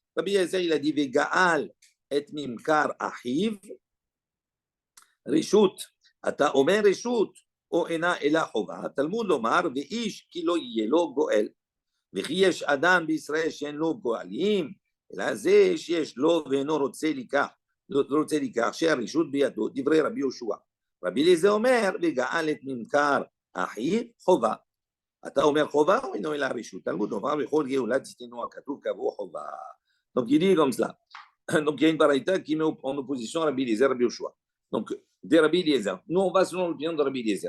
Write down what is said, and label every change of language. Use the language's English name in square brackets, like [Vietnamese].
[Hebrew] Rabbi Eliezer, [French] il a dit [Hebrew] Vegaal et Mimkar Achiv, Rishut, Ata Omer Rishut, O Ena Ela Chova, Talmud Lomar, Veish Kilo Yelo Goel, וכי יש אדם בישראל שאין לו גואלים, אלא זה שיש לו ואינו רוצה לקח, שהרשות בידו, דברי רבי יהושע. רבי אליעזר אומר, וגאל את ממכר אחיו חובה. אתה אומר חובה או אינו אלא הרשות? תלמוד לומר, בכל גאולה תיתנו הכתוב קבעו חובה. [French] Donc il dit comme cela. Donc il y a une baraïta qui met en opposition à Rabbi Eliezer, Rabbi Yoshua. Donc des Rabbi Eliezer. Nous on va selon l'opinion de Rabbi Eliezer.